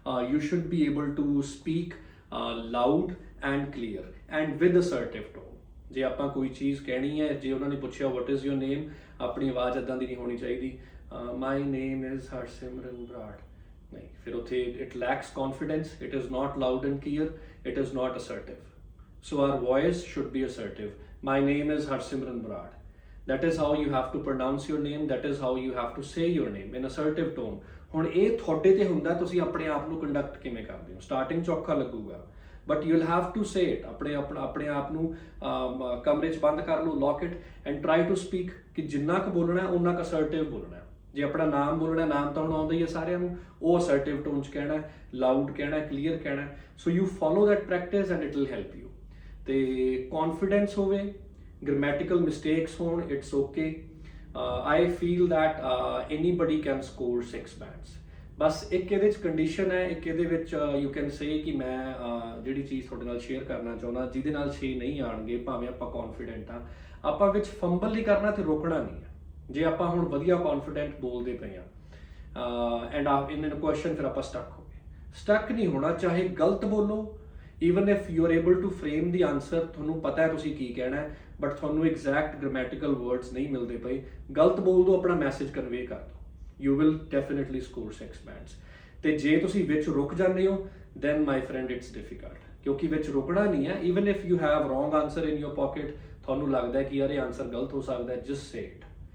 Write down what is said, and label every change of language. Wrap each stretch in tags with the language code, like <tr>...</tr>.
<en>You should be able to speak loud and clear and with assertive tone.</en> <pa>ਜੇ ਆਪਾਂ ਕੋਈ ਚੀਜ਼ ਕਹਿਣੀ ਹੈ, ਜੇ ਉਹਨਾਂ ਨੇ ਪੁੱਛਿਆ</pa> <en>what is your name,</en> <pa>ਆਪਣੀ ਆਵਾਜ਼ ਇੱਦਾਂ ਦੀ ਨਹੀਂ ਹੋਣੀ ਚਾਹੀਦੀ</pa> <en>my name is Harsimran Brar,</en> <pa>ਨਹੀਂ, ਫਿਰ ਉੱਥੇ</pa> <en>It lacks confidence, it is not loud and clear, it is not assertive. So our voice should be assertive. My name is Harsimran Brar, that is how you have to pronounce your name, that is how you have to say your name in assertive tone।</en> <pa>ਹੁਣ ਇਹ ਤੁਹਾਡੇ ਤੇ ਹੁੰਦਾ ਤੁਸੀਂ ਆਪਣੇ ਆਪ ਨੂੰ conduct ਕਿਵੇਂ ਕਰਦੇ ਹੋ। ਸਟਾਰਟਿੰਗ 'ਚ ਔਖਾ ਲੱਗੂਗਾ</pa> <en>But you will have to say it.</en> <pa>ਆਪਣੇ ਆਪ ਨੂੰ ਕਮਰੇ 'ਚ ਬੰਦ ਕਰ ਲਓ,</pa> <en>lock it and try to speak,</en> <pa>ਕਿ ਜਿੰਨਾ ਕੁ ਬੋਲਣਾ ਉਨਾ ਕੁ ਅਸਰਟਿਵ ਬੋਲਣਾ। ਜੇ ਆਪਣਾ ਨਾਮ ਬੋਲਣਾ, ਨਾਮ ਤਾਂ ਹੁਣ ਆਉਂਦਾ ਹੀ ਹੈ ਸਾਰਿਆਂ ਨੂੰ, ਉਹ ਅਸਰਟਿਵ ਟੋਨ 'ਚ ਕਹਿਣਾ, ਲਾਊਡ ਕਹਿਣਾ, ਕਲੀਅਰ ਕਹਿਣਾ।</pa> <en>So you follow that practice and it will help you.</en> <pa>ਤੇ ਕੌਨਫੀਡੈਂਸ ਹੋਵੇ, ਗ੍ਰਾਮੈਟੀਕਲ ਮਿਸਟੇਕਸ ਹੋਣ,</pa> <en>It's okay. I feel that anybody can score 6 bands.</en> <pa>ਬਸ ਇੱਕ ਇਹਦੇ ਚ ਕੰਡੀਸ਼ਨ ਹੈ, ਇੱਕ ਇਹਦੇ ਵਿੱਚ</pa> <en>you can say</en> <pa>ਕਿ ਮੈਂ ਜਿਹੜੀ ਚੀਜ਼ ਤੁਹਾਡੇ ਨਾਲ ਸ਼ੇਅਰ ਕਰਨਾ ਚਾਹੁੰਦਾ ਜਿਹਦੇ ਨਾਲ 6 ਨਹੀਂ ਆਣਗੇ, ਭਾਵੇਂ ਆਪਾਂ ਕੌਨਫੀਡੈਂਟ ਆ, ਆਪਾਂ ਵਿੱਚ ਫੰਬਲ ਨਹੀਂ ਕਰਨਾ ਤੇ ਰੋਕਣਾ ਨਹੀਂ ਹੈ। ਜੇ ਆਪਾਂ ਹੁਣ ਵਧੀਆ ਕੌਨਫੀਡੈਂਟ ਬੋਲਦੇ ਪਏ ਆ ਐਂਡ ਇਨ ਕੁਐਸਚਨ ਫਿਰ ਆਪਾਂ ਸਟਕ ਨਹੀਂ ਹੋਣਾ, ਚਾਹੇ ਗਲਤ ਬੋਲੋ,</pa> <en>even if you are able to frame the answer,</en> <pa>ਤੁਹਾਨੂੰ ਪਤਾ ਹੈ ਤੁਸੀਂ ਕੀ ਕਹਿਣਾ ਹੈ, ਬਟ ਤੁਹਾਨੂੰ ਐਗਜ਼ੈਕਟ ਗ੍ਰਾਮੈਟੀਕਲ ਵਰਡਸ ਨਹੀਂ ਮਿਲਦੇ ਪਏ, ਗਲਤ ਬੋਲ ਦਿਓ, ਆਪਣਾ ਮੈਸੇਜ ਕਨਵੇ ਕਰ ਦਿਓ,</pa> <en>you will definitely score 6 bands।</en> <pa>ਤੇ ਜੇ ਤੁਸੀਂ ਵਿੱਚ ਰੁਕ ਜਾਂਦੇ ਹੋ</pa> <en>then my friend it's difficult,</en> <pa>ਕਿਉਂਕਿ ਵਿੱਚ ਰੁਕਣਾ ਨਹੀਂ ਹੈ।</pa> <en>even if you have wrong answer in your pocket,</en> <pa>ਤੁਹਾਨੂੰ ਲੱਗਦਾ ਹੈ ਕਿ ਯਾਰ ਇਹ ਆਨਸਰ ਗਲਤ ਹੋ ਸਕਦਾ ਹੈ,</pa> <en>just say it।</en>